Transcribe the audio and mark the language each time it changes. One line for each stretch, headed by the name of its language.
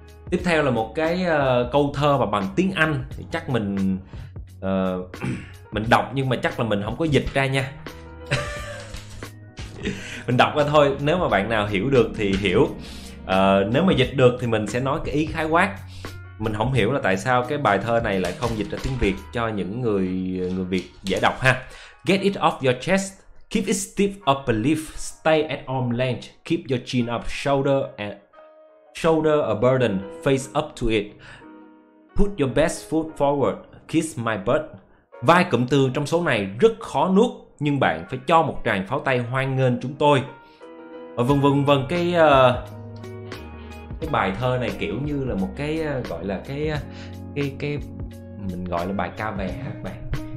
Vietnamese: Tiếp theo là một cái câu thơ mà bằng tiếng Anh thì chắc mình đọc nhưng mà chắc là mình không có dịch ra nha. Mình đọc ra thôi, nếu mà bạn nào hiểu được thì hiểu. Nếu mà dịch được thì mình sẽ nói cái ý khái quát. Mình không hiểu là tại sao cái bài thơ này lại không dịch ra tiếng Việt cho những người Việt dễ đọc ha.
English: Get it off your chest, keep it stiff up a leaf, stay at arm length, keep your chin up, shoulder a burden, face up to it, put your best foot forward, kiss my butt.
Vietnamese: Vài cụm từ trong số này rất khó nuốt, nhưng bạn phải cho một tràng pháo tay hoan nghênh chúng tôi. Vân vân vân, cái bài thơ này kiểu như là một cái gọi là cái mình gọi là bài ca vè ha các bạn.